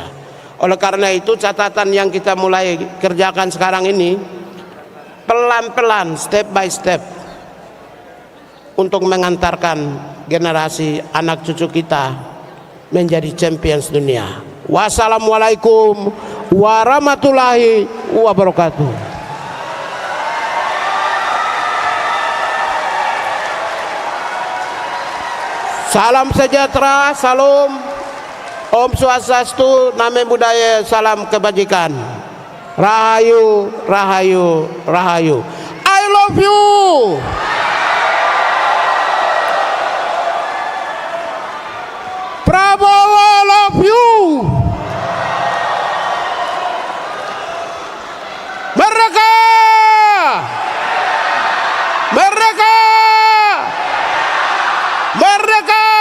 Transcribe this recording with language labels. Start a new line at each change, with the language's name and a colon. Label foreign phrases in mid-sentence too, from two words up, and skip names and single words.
Indonesian: Oleh karena itu catatan yang kita mulai kerjakan sekarang ini pelan-pelan,
English: step by step,
Indonesian: untuk mengantarkan generasi anak cucu kita menjadi champions dunia.
Arabic: والسلام عليكم ورحمة الله وبركاته.
Indonesian: Salam sejahtera, salam,
Sanskrit: ॐ स्वस्त्यस्तु,
Pali: Namo Buddhaya,
Indonesian: salam kebajikan.
Javanese: Rahayu, rahayu, rahayu.
English: I love you. Prabowo love you.
Indonesian: Merdeka! Merdeka! Merdeka!